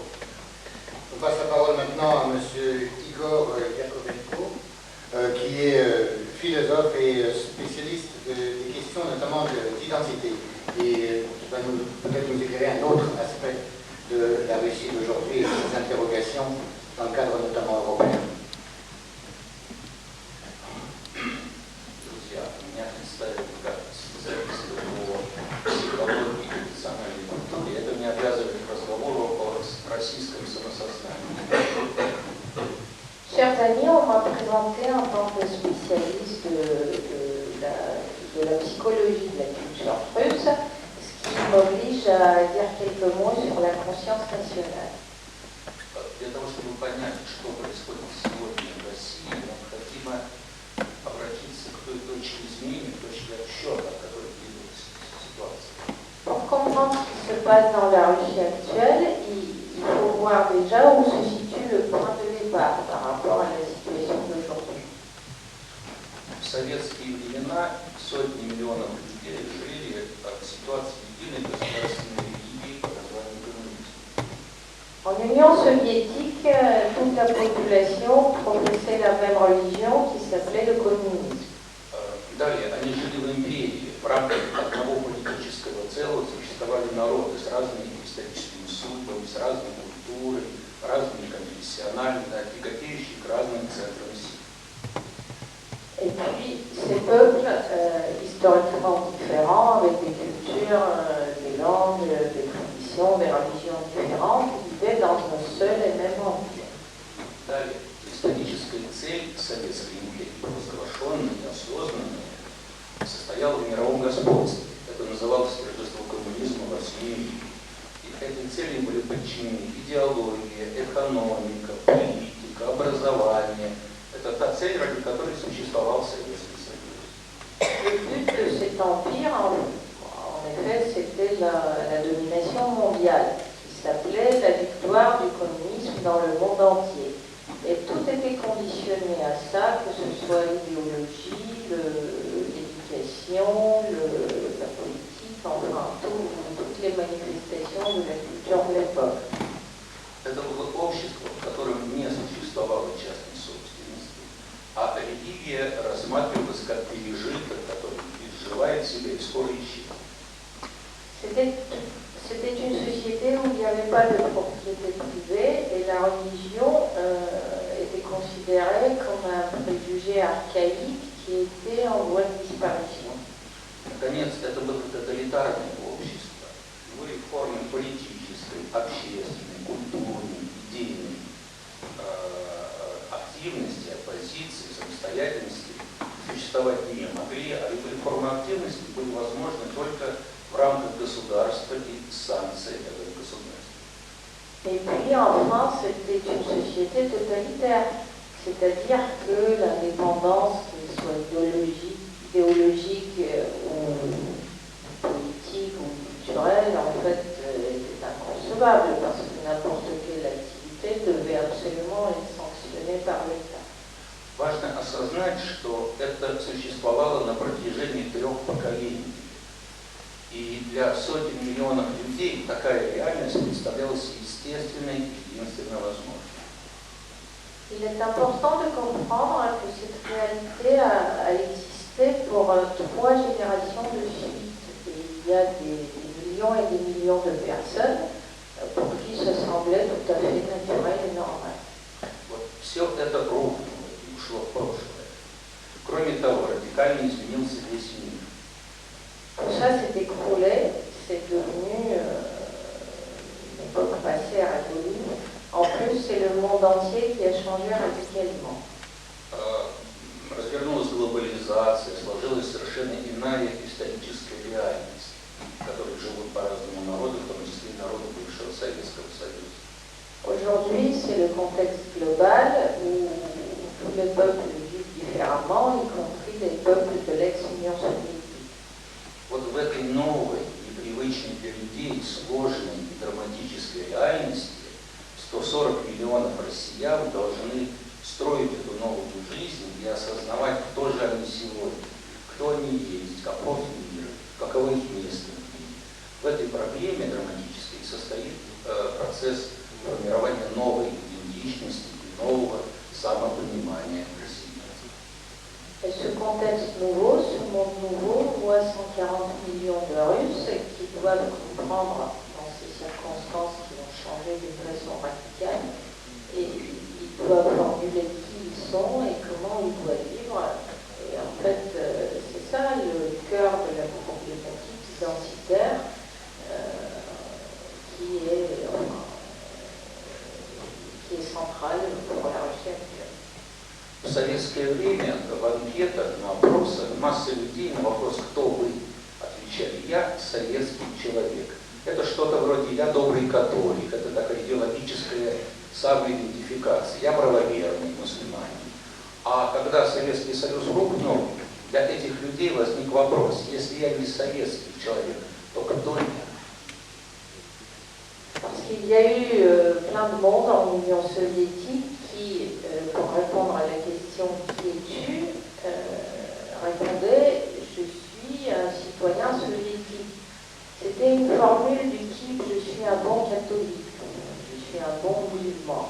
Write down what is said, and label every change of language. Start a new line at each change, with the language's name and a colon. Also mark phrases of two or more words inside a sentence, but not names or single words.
French: On passe la parole maintenant à M. Igor Yakovenko, qui est philosophe et spécialiste des questions notamment d'identité et qui va peut-être nous éclairer un autre aspect de la Russie d'aujourd'hui et de ses interrogations dans le cadre notamment européen.
Russian: Друзья, меня представили как специалиста по психологии и национальной культуре. Это не обязывает к разговору о российском самосознании.
French: Chers amis, on m'a présenté en tant que spécialiste de la psychologie de la culture russe, ce qui m'oblige à dire quelques mots sur la conscience nationale.
Russian: Для того, чтобы понять, что происходит сегодня в России, необходимо обратиться к той точке изменения, к точке отсчета, от которой двигалась ситуация.
French: Pour comprendre ce qui se passe dans la Russie actuelle, il faut voir déjà où se situe le point de départ par rapport à la situation d'aujourd'hui.
Russian: В советские времена сотни миллионов людей жили в ситуации единой государственной религии под названием коммунизм.
French: En Union soviétique, toute la population professait la même religion qui s'appelait le communisme.
Russian: Далее, они жили в империи, в рамках одного политического целого существовали народы с разными историческими судьбами, с разной культурой, разными конфессионально, тяготеющие к разным центрам сил.
French: Et puis, ces peuples, historiquement différents, avec des cultures, des langues, des traditions, des religions différentes, vivaient dans un seul et même empire.
Russian: Далее, историческая цель Советской империи, провозглашенная и осознанная, состояла в мировом господстве. Это называлось торжество коммунизма во всем мире. И этой цели были подчинены идеология, экономика, политика, образование. Это та цель, ради которой существовал Советский Союз.
French: Le but de cet empire, en effet, c'était la domination mondiale, qui s'appelait la victoire du communisme dans le monde entier. Et tout était conditionné à ça, que ce soit l'idéologie, l'éducation, la politique, enfin toutes les manifestations de la culture de l'époque.
Russian: Это было общество, в котором не существовало частной собственности, а религия рассматривалась как пережиток, который изживает себя и скоро исчезнет.
French: C'était une société où il n'y avait pas de propriété privée et la religion était considérée comme un préjugé archaïque qui était en voie de disparition.
Russian: Наконец, это было тоталитарное общество. Его формы политической, общественной, культурной, идейной активности, оппозиции, самостоятельности существовать не могли, а любые формы активности были возможны только в рамках государства и санкций этого государства.
French: Et puis en France, c'était une société totalitaire, c'est-à-dire que l'indépendance, qu'elle soit idéologique ou politique ou culturelle, en fait, était inconcevable parce que n'importe quelle activité devait absolument être sanctionnée par l'État.
Russian: Важно осознать, что это существовало на протяжении 3 поколений. И для сотен миллионов людей такая реальность представлялась естественной и единственно возможной.
French: Il est important de comprendre que cette réalité a existé pour 3 générations de suite. Et il y a des millions et des millions de personnes pour qui ce semblait tout à fait naturel et normal.
Russian: Вот все это рухнуло и ушло в прошлое. Кроме того, радикально изменился весь мир.
French: Tout ça s'est écroulé, c'est devenu une époque passée à révolue. En plus, c'est le monde entier qui a changé radicalement.
Russian: Развернулась глобализация, сложилась совершенно иная историческая реальность, в которой живут по-разному народы, в том числе и народы бывшего Советского Союза.
French: Aujourd'hui, c'est le contexte global où tous les peuples vivent différemment, y compris les l'Union soviétique.
Russian: Вот в этой новой, непривычной для людей, сложной и драматической реальности 140 миллионов россиян должны строить эту новую жизнь и осознавать, кто же они сегодня, кто они есть, каков мир, каково их место в мире. В этой проблеме драматической состоит процесс формирования новой идентичности и нового самопонимания России.
French: Et ce contexte nouveau, ce monde nouveau, voit 140 millions de Russes qui doivent comprendre dans ces circonstances qui ont changé d'une façon radicale et ils doivent formuler qui ils sont et comment ils doivent vivre. Et en fait, c'est ça le cœur de la problématique identitaire qui est centrale pour la Russie actuelle.
Russian: В советское время в анкетах, на опросах масса людей на вопрос «Кто вы?» отвечали «Я советский человек». Это что-то вроде «Я добрый католик», это такая идеологическая самоидентификация. «Я правоверный мусульманин». А когда Советский Союз рухнул, для этих людей возник вопрос: если я не советский человек, то кто я?
French: Parce qu'il y a eu plein de monde en Union soviétique qui, pour répondre à la question qui es-tu, répondait je suis un citoyen soviétique. C'était une formule du type je suis un bon catholique, je suis un bon musulman.